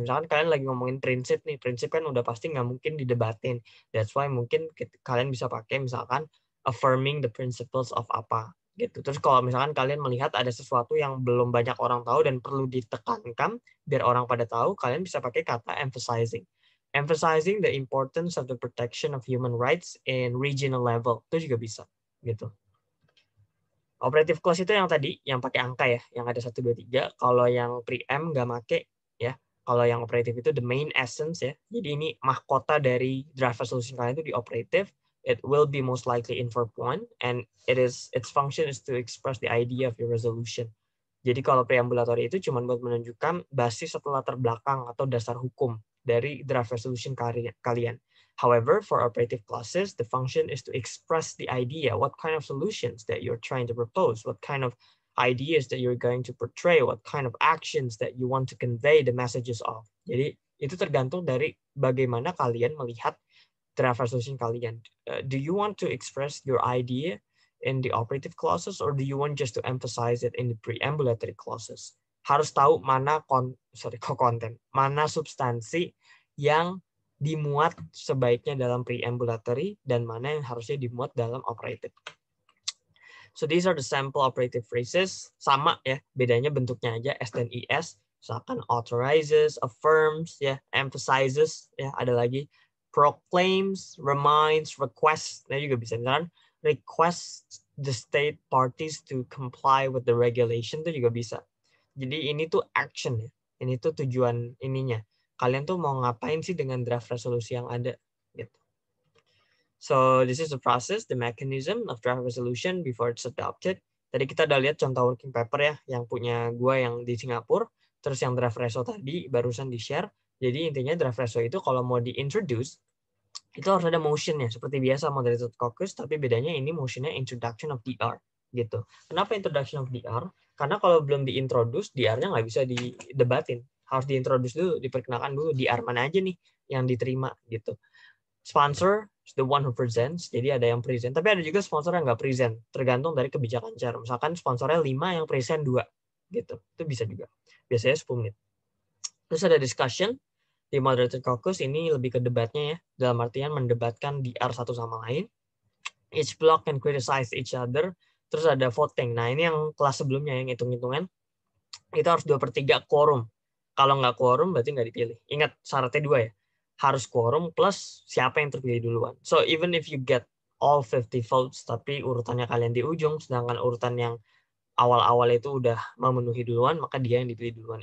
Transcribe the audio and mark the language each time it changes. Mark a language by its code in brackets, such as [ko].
[id] Misalkan kalian lagi ngomongin prinsip nih, prinsip kan udah pasti nggak mungkin didebatin. [en] That's why [id] mungkin kalian bisa pakai misalkan [en] affirming the principles of [id] apa gitu. Terus kalau misalkan kalian melihat ada sesuatu yang belum banyak orang tahu dan perlu ditekankan biar orang pada tahu, kalian bisa pakai kata emphasizing. [en] Emphasizing the importance of the protection of human rights in regional level. [id] Itu juga bisa gitu. Operative clause itu yang tadi, yang pakai angka ya, yang ada 1, 2, 3. Kalau yang preamp nggak make ya. Kalau yang operative itu [en] the main essence [id] ya. Jadi ini mahkota dari draft resolution kalian itu di operative. [en] It will be most likely in verb 1, and its function is to express the idea of your resolution. [id] Jadi kalau preambulatory itu cuma buat menunjukkan basis atau latar belakang atau dasar hukum dari draft resolution kalian. [en] However, for operative clauses, the function is to express the idea, what kind of solutions that you're trying to propose, what kind of ideas that you're going to portray, what kind of actions that you want to convey the messages of. [id] Jadi itu tergantung dari bagaimana kalian melihat draft resolution kalian. [en] Do you want to express your idea in the operative clauses, or do you want just to emphasize it in the preambulatory clauses? [id] Harus tahu mana konten, mana substansi yang dimuat sebaiknya dalam preambulatory dan mana yang harusnya dimuat dalam operative. [en] So these are the sample operative phrases. [id] Sama ya, bedanya bentuknya aja S dan IS. [en] Misalkan authorizes, affirms, ya, emphasizes, ya, ada lagi proclaims, reminds, requests. [id] Nah juga bisa misalkan [en] request the state parties to comply with the regulation [id] itu juga bisa. Jadi ini tuh action ya. Ini tuh tujuan ininya. Kalian tuh mau ngapain sih dengan draft resolusi yang ada gitu. [en] So this is the process, the mechanism of draft resolution before it's adopted. [id] Tadi kita udah lihat contoh working paper ya, yang punya gue yang di Singapura, terus yang draft reso tadi barusan di-share. Jadi intinya draft reso itu kalau mau di-introduce, itu harus ada motionnya, seperti biasa moderated caucus, tapi bedanya ini motionnya introduction of DR. Gitu. Kenapa introduction of DR? Karena kalau belum di-introduce, DR-nya nggak bisa didebatin. Harus di-introduce dulu, diperkenalkan dulu, DR mana aja nih yang diterima gitu. Sponsor [en] the one who presents, [id] jadi ada yang present, tapi ada juga sponsor yang nggak present, tergantung dari kebijakan chair. Misalkan sponsornya 5 yang present 2, gitu. Itu bisa juga. Biasanya 10 menit. Terus ada discussion di moderated caucus, ini lebih ke debatnya ya, dalam artian mendebatkan DR satu sama lain. [en] Each block can criticize each other. [id] Terus ada voting. Nah ini yang kelas sebelumnya yang hitung-hitungan, itu harus 2/3 quorum. Kalau nggak quorum berarti nggak dipilih. Ingat syaratnya 2 ya. Harus quorum plus siapa yang terpilih duluan. [en] So even if you get all 50 votes, [id] tapi urutannya kalian di ujung, sedangkan urutan yang awal-awal itu udah memenuhi duluan, maka dia yang dipilih duluan.